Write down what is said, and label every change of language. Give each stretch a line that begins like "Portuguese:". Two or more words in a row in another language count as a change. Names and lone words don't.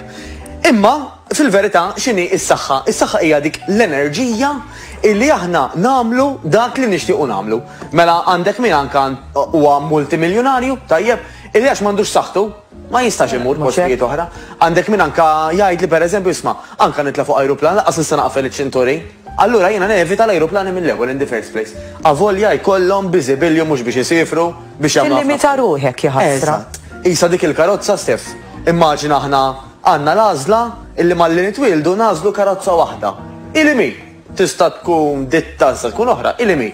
Maltese: Imma fil-verità x'inhi s-saħħa? Is-saħħa hija dik l-enerġija illi aħna nagħmlu dak li nixtiequ nagħmlu. Mela għandek min anke huwa multimiljonarju, tajjeb, illi għax m'għandux saħħtu ma jistax imur postijiet oħra. Għandek min anke jgħid li pereżempju isma' anke nitla' fuq ajruplan laqas nista' naqfel iċ-ċinturin. Allura jiena nevita l-ajruplani mill-ewwel
English: in the first place.
Maltese: Avolja jkollhom biżibilju mhux biex isifru biex jagħmlu. Tillimita ruħek jaħasra. Isa dik il-karozza Stef. Immaġina aħna għandna l-għażla illi malli nitwildu nażlu karozza waħda. Ilimi tista' tkun ditta tista' tkun oħra, ilimi.